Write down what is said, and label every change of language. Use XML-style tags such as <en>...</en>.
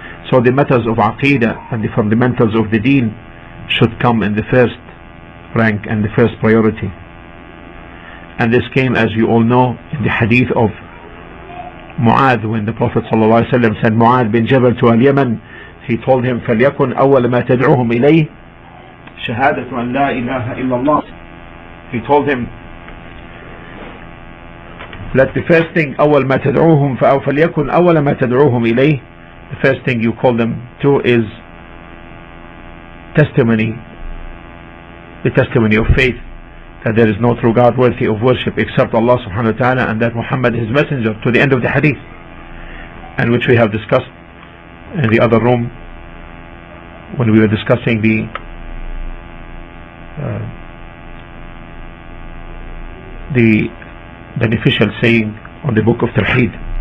<en>So the matters of Aqidah and the fundamentals of the deen should come in the first rank and the first priority. And this came, as you all know, in the hadith of Muaz, when the Prophet ﷺ sent Muaz bin Jabal to Al-Yaman. He told him,</en> <ar>فَلْيَكُنْ أَوَّلَ مَا تَدْعُوهُمْ إِلَيْهِ شَهَادَةُ أَنْ لَا إِلَهَ إِلَّا اللَّهِ.</ar> <en>He told him, let the first thing</en> <ar>أول ما تدعوهم فليكن أول ما تدعوهم إليه,</ar> <en>the first thing you call them to is testimony, the testimony of faith that there is no true God worthy of worship except Allah subhanahu wa ta'ala, and that Muhammad is his messenger, to the end of the hadith, and which we have discussed in the other room when we were discussing the beneficial saying on the book of Tawheed.</en>